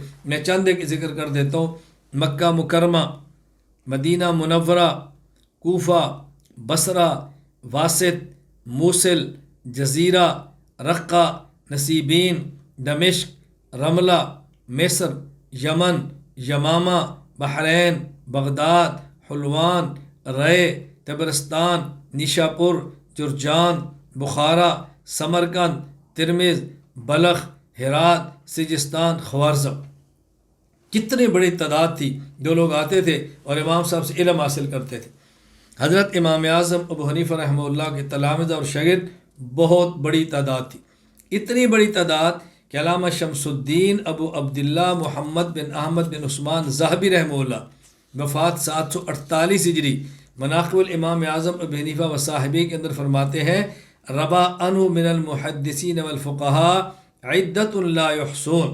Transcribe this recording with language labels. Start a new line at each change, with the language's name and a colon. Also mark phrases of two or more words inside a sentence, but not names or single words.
Urdu: میں چند ایک ذکر کر دیتا ہوں: مکہ مکرمہ، مدینہ منورہ، کوفہ، بصرہ، واسط، موصل، جزیرہ، رقہ، نصیبین، دمشق، رملہ، مصر، یمن، یمامہ، بحرین، بغداد، حلوان، رے، طبرستان، نیشاپور، جرجان، بخارا، سمرقند، ترمذ، بلخ، ہرات، سجستان، خوارزم۔ کتنی بڑی تعداد تھی جو لوگ آتے تھے اور امام صاحب سے علم حاصل کرتے تھے۔ حضرت امام اعظم ابو حنیفہ رحمہ اللہ کے تلامذہ اور شاگرد بہت بڑی تعداد تھی، اتنی بڑی تعداد کہ علامہ شمس الدین ابو عبداللہ محمد بن احمد بن عثمان ذہبی رحمہ اللہ وفات 748 ہجری مناقب الامام اعظم ابو حنیفہ و صاحبی کے اندر فرماتے ہیں:
Arabic: ربا عنہ من المحدثین والفقہاء عدت لا یحصون۔